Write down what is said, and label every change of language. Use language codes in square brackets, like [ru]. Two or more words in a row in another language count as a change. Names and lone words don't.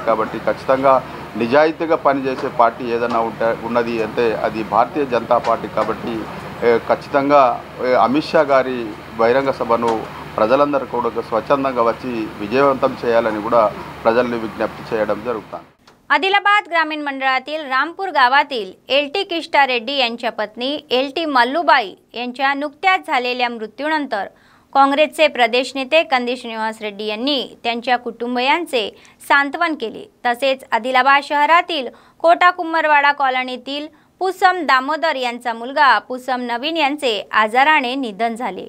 [te] కాబట్టి ఖచ్చితంగా నిజాయితీగా పనిచేసే పార్టీ ఏదైనా ఉన్నది అంటే అది భారతీయ జనతా పార్టీ. కాబట్టి ఖచ్చితంగా అమిత్ షా గారి బహిరంగ సభను ప్రజలందరూ కూడా స్వచ్ఛందంగా వచ్చి విజయవంతం చేయాలని కూడా ప్రజల్ని విజ్ఞప్తి చేయడం జరుగుతుంది. [mr] आदिलाबाद ग्रामीण मंडळातील रामपूर गावातील एलटी किष्टा रेड्डी यांच्या पत्नी एलटी मल्लूबाई यांच्या नुकत्याच झालेल्या मृत्यूनंतर काँग्रेसचे प्रदेश नेते कंदी श्रीनिवास रेड्डी यांनी त्यांच्या कुटुंबियांचे सांत्वन केले। तसेच आदिलाबाद शहरातील कोटा कुंभरवाडा कॉलनीतील पुसम दामोदर यांचा मुलगा पुसम नवीन यांचे आजाराने निधन झाले।